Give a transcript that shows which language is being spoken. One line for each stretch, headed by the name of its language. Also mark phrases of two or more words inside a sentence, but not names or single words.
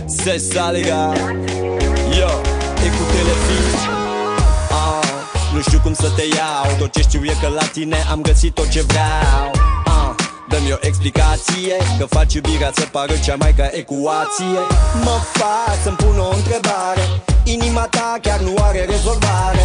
French: C'est ça les gars. Yo, écoutez-le filles.
Romanian: Nu știu cum să te iau, tot ce știu e că la tine am găsit tot ce vreau. Dă-mi o explicație, că faci iubirea să pară cea mai ca ecuație. Mă fac să-mi pun o întrebare, inima ta chiar nu are rezolvare.